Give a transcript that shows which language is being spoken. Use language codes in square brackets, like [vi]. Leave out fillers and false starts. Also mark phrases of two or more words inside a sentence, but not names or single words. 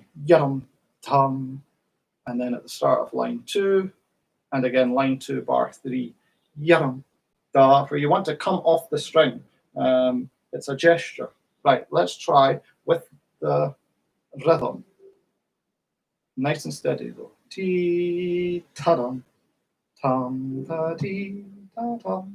[en] Yum, tum, and then at the start of line 2, and again line 2, bar 3, yum, da. Where you want to come off the string. It's a gesture. Right. Let's try with the rhythm. Nice and steady though. Ti ta dum, tum ta ti ta tum.